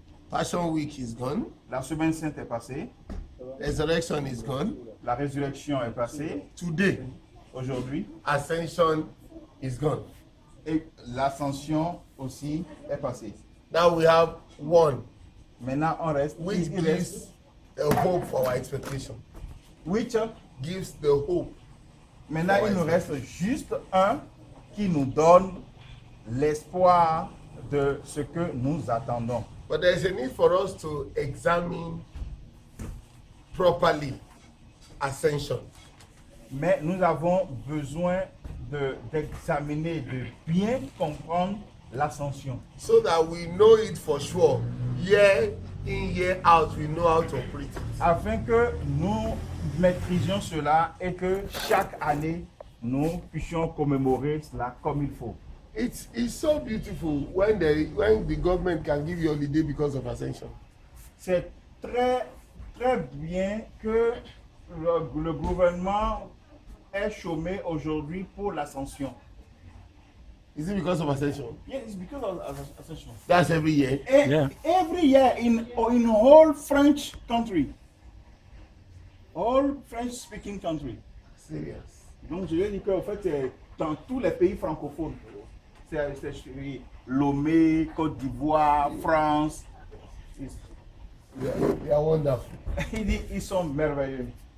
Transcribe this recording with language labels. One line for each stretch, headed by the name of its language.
English: Passion Week is gone.
French: la semaine sainte est passée,
English: Resurrection is gone.
French: la résurrection est passée
English: Today,
French: aujourd'hui
English: Ascension is gone.
French: et l'ascension aussi est passée.
English: Now we have one,
French: Maintenant on reste,
English: which
French: il reste
English: gives the hope for our expectation. which, Gives the hope.
French: maintenant il nous reste juste un qui nous donne l'espoir de ce que nous attendons.
English: But there is a need for us to examine properly ascension.
French: Mais nous avons besoin d'examiner, de bien comprendre l'ascension.
English: So that we know it for sure. Year in, year out, we know how to operate it.
French: Afin que nous maîtrisions cela et que chaque année, nous puissions commémorer cela comme il faut.
English: It's so beautiful when the government can give you holiday because of ascension.
French: C'est très, très bien que le gouvernement est chômé aujourd'hui pour l'ascension.
English: Is it because of ascension? Yes, it's because of ascension. That's every year. Yeah. Every year in whole French country, all French-speaking country. Serious.
French: Donc je vais dire qu'en fait, c'est dans tous les pays francophones. C'est Lomé, Côte d'Ivoire, France.
English: They are wonderful.
French: Il dit, ils sont merveilleux.